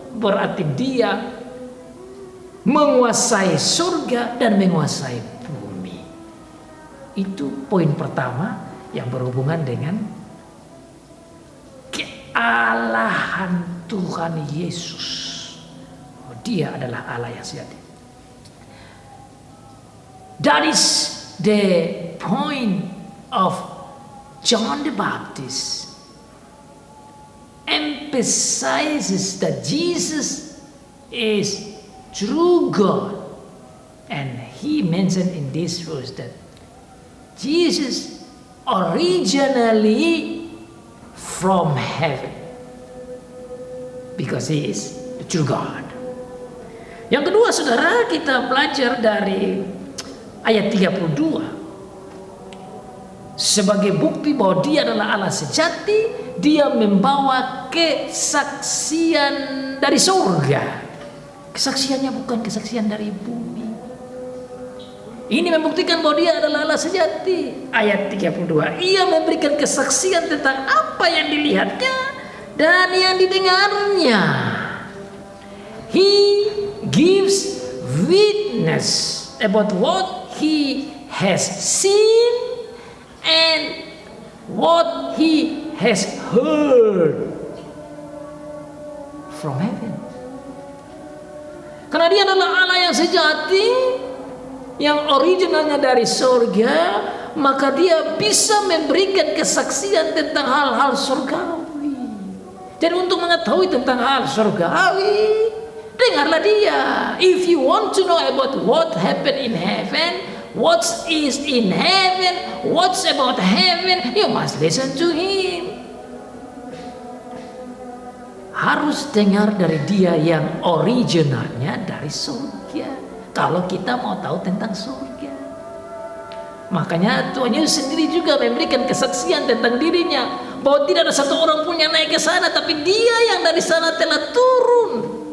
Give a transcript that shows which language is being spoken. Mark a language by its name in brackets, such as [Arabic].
[Indonesian] Berarti dia menguasai surga dan menguasai bumi. Itu poin pertama yang berhubungan dengan kealahan Tuhan Yesus. Dia adalah Allah yang sejati. [English] That is the point of John the Baptist. Emphasizes that Jesus is true God. And he mentioned in this verse that Jesus originally from heaven, because he is the true God. [Indonesian] Yang kedua, saudara, kita belajar dari ayat 32. Sebagai bukti bahwa dia adalah Allah sejati, dia membawa kesaksian dari surga. Kesaksiannya bukan kesaksian dari bumi. Ini membuktikan bahwa dia adalah Allah sejati. Ayat 32, ia memberikan kesaksian tentang apa yang dilihatnya dan yang didengarnya. [English] He gives witness about what he has seen and what he has heard from heaven. [Indonesian] Karena dia adalah Allah yang sejati, yang originalnya dari surga, maka dia bisa memberikan kesaksian tentang hal-hal surgawi. Jadi untuk mengetahui tentang hal surgawi, dengarlah dia. [English] If you want to know about what happened in heaven, what is in heaven, what's about heaven, you must listen to him. [Indonesian] Harus dengar dari dia yang originalnya dari surga. Kalau kita mau tahu tentang surga, makanya Tuhan Yesus sendiri juga memberikan kesaksian tentang dirinya bahwa tidak ada satu orang pun yang naik ke sana, tapi dia yang dari sana telah turun.